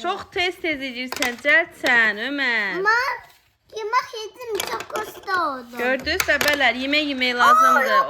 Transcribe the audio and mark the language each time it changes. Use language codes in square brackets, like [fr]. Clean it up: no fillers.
[az] Çox tez edirsən, cəldsən Ömər. [tr] Ama yemek yedim çok kıstı oldum. [az] Gördünüz bəbələr, yemək lazımdır.